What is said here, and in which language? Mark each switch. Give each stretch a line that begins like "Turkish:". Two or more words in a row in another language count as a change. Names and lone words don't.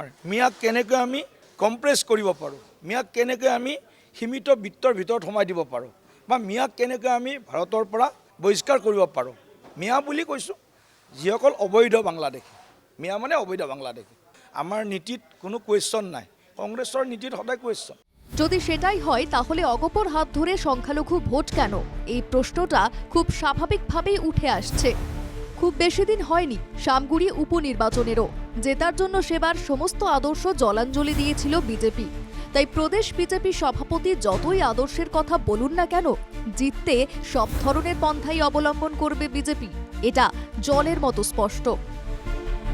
Assamese: মিয়াক কেনেকৈ আমি কম্প্ৰেছ কৰিব পাৰোঁ, মিয়াক কেনেকৈ আমি সীমিত বিত্তৰ ভিতৰত সোমাই দিব পাৰোঁ, বা মিয়াক কেনেকৈ আমি ভাৰতৰ পৰা বহিষ্কাৰ কৰিব পাৰোঁ। মিয়া বুলি কৈছোঁ যিসকল অবৈধ বাংলাদেশী, মিয়া মানে অবৈধ বাংলাদেশী। আমাৰ নীতিত কোনো কুৱেশ্যন নাই, কংগ্ৰেছৰ নীতিত সদায় কুৱেশ্যন।
Bangla: যদি সেটাই হয় তাহলে অগপর হাত ধরে সংখ্যালঘু ভোট কেন, এই প্রশ্নটা খুব স্বাভাবিকভাবেই উঠে আসছে। খুব বেশি দিন হয়নি শামগুড়ি উপনির্বাচনেরও, জেতার জন্য সেবার সমস্ত আদর্শ জলাঞ্জলি দিয়েছিল বিজেপি। তাই প্রদেশ বিজেপি সভাপতি যতই আদর্শের কথা বলুন না কেন, জিততে সব ধরনের পন্থাই অবলম্বন করবে বিজেপি, এটা জলের মতো স্পষ্ট।